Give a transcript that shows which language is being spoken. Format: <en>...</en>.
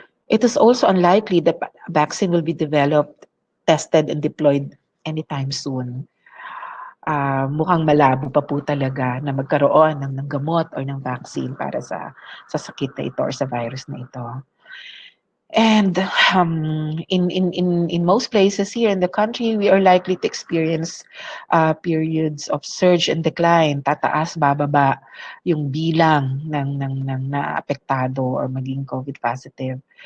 <en>It is also unlikely that a vaccine will be developed, tested, and deployed anytime soon.</en> <tl>Mukhang malabo pa po talaga na magkaroon ng gamot or ng vaccine para sa sakit na ito or sa virus na ito.</tl> <en>And in most places here in the country, we are likely to experience periods of surge and decline,</en> <tl>tataas, bababa yung bilang ng naapektado or maging COVID positive.</tl>